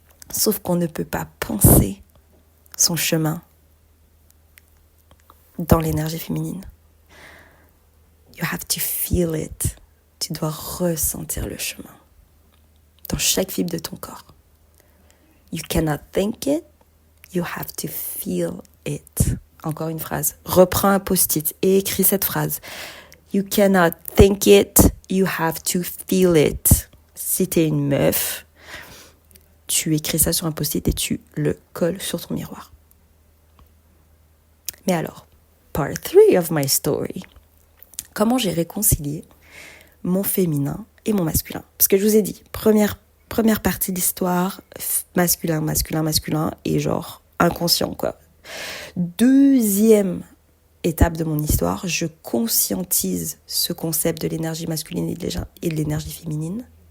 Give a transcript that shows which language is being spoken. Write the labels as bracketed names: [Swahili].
[French] Sauf qu'on ne peut pas penser son chemin dans l'énergie féminine. [English] You have to feel it. [French] Tu dois ressentir le chemin dans chaque fibre de ton corps. [English] You cannot think it, you have to feel it. [French] Encore une phrase. Reprends un post-it et écris cette phrase. [English] You cannot think it, you have to feel it. [French] Si t'es une meuf, tu écris ça sur un post-it et tu le colles sur ton miroir. Mais alors, [English] part 3 of my story. [French] Comment j'ai réconcilié mon féminin et mon masculin? Parce que je vous ai dit, première partie de l'histoire, masculin, et genre inconscient, quoi. Deuxième étape de mon histoire, je conscientise ce concept de l'énergie masculine et de l'énergie féminine.